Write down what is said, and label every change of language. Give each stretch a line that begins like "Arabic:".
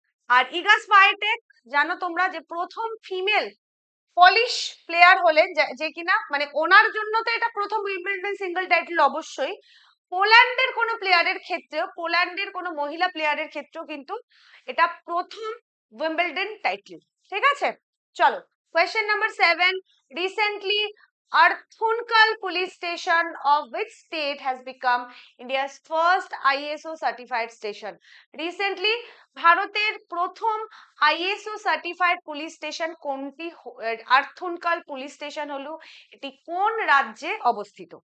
Bangla: আর ইগা স্বাইটেক জানো তোমরা যে প্রথম ফিমেল পলিশ প্লেয়ার হলেন, যে কিনা মানে ওনার জন্য তো এটা প্রথম উইম্বলডন সিঙ্গেল টাইটেল অবশ্যই, পোল্যান্ডের কোনো প্লেয়ারের ক্ষেত্রেও, পোল্যান্ডের কোনো মহিলা প্লেয়ারের ক্ষেত্রেও কিন্তু এটা প্রথম উইম্বলডন টাইটেল। ঠিক আছে, চলো question number 7.
English: Recently Arthunkal police station of which state has become India's first ISO certified station?
Bangla: Recently ভারতের প্রথম আইএসও সার্টিফাইড পুলিশ স্টেশন কোনটি? আর্থুনকাল পুলিশ স্টেশন হলো, এটি কোন রাজ্যে অবস্থিত?